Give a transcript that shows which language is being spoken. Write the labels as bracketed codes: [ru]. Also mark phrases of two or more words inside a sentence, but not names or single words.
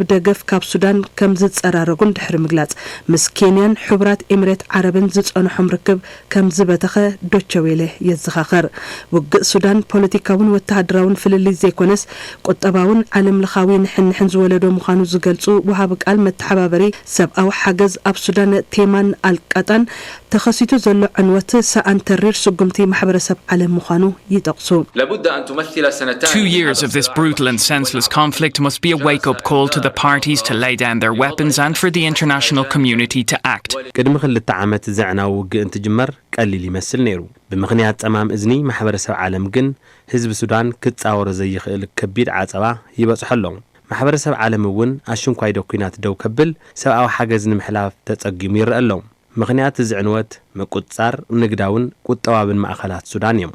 [ti] ደገፍ ካብ ሱዳን ከም ዝጸራረጉን ድሕሪ ምግላጽ ምስ ኬንያን ሕቡራት ኤምሬት ዓረብን ዝጸንሖም ርክብ ከም ዝበተኸ ዶቸዌለ የዘኻኸር ውግእ ሱዳን ፖለቲካውን ወተሃደራውን ፍልልይ ዘይኮነስ ቁጠባውን ዓለም ለኻዊ ንሕንሕን ዝወለዶ ምዃኑ ዝገልጹ ወሃብ ቃል መተሓባበሪ ሰብኣዊ ሓገዝ ኣብ ሱዳን ቴማን አልቃጣን ተኸሲቱ ዘሎ ዕንወት ሰኣን ተሪር ስጉምቲ ማሕበረሰብ ዓለም ምዃኑ ይጠቕሱ [ar] لابد أن تمثل [en] 2 years of this brutal and senseless conflict must be a wake-up call to the parties to lay down their weapons and for the international community to act. [ti] ቅድሚ 2 ዓመት ዘዕናዊ ውግእ እንትጅመር ቀሊል ይመስል ነይሩ ብምኽንያት ጸማም እዝኒ ማሕበረሰብ ዓለም ግን ህዝቢ ሱዳን ክጻወሮ ዘይኽእል ከቢድ ዓጸባ ይበጽሐሎም ማሕበረሰብ ዓለም እውን ኣሽንኳይ ዶኩናት ደው ከብል ሰብኣዊ ሓገዝ ንምሕላፍ ተጸጊሙ ይረአ ኣሎ ምኽንያት ዝዕንወት መቁጻር ንግዳውን ቁጠባብን ማእኸላት ሱዳን እዮም